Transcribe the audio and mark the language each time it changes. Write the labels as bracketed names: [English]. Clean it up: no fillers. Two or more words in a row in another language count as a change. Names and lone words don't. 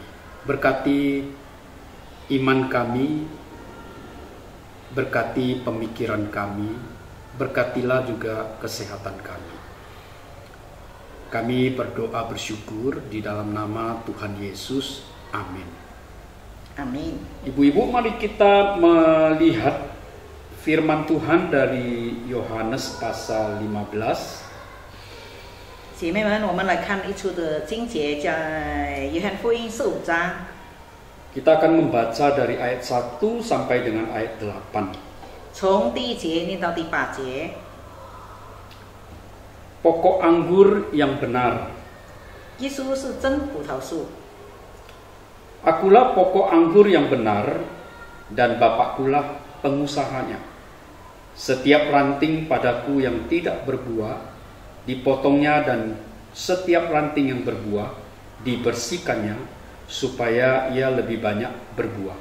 [Indonesian] Berkati iman kami, berkati pemikiran kami, berkatilah juga kesehatan kami. Kami berdoa bersyukur di dalam nama Tuhan Yesus. Amin. Amin。 Ibu-ibu, mari kita melihat firman Tuhan dari Yohanes pasal 15. [Chinese] 姐妹们，我们来看一处的经节，在约翰福音15章。 [Indonesian] Kita akan membaca dari ayat 1 sampai dengan ayat 8. [Chinese] 从第1节念到第8节。 [Indonesian] Pokok anggur yang benar. [Chinese] 耶稣是真葡萄树， [Indonesian] Akulah pokok anggur yang benar dan Bapakkulah pengusahanya. Setiap ranting padaku yang tidak berbuah dipotongnya dan setiap ranting yang berbuah dibersihkannya supaya ia lebih banyak berbuah.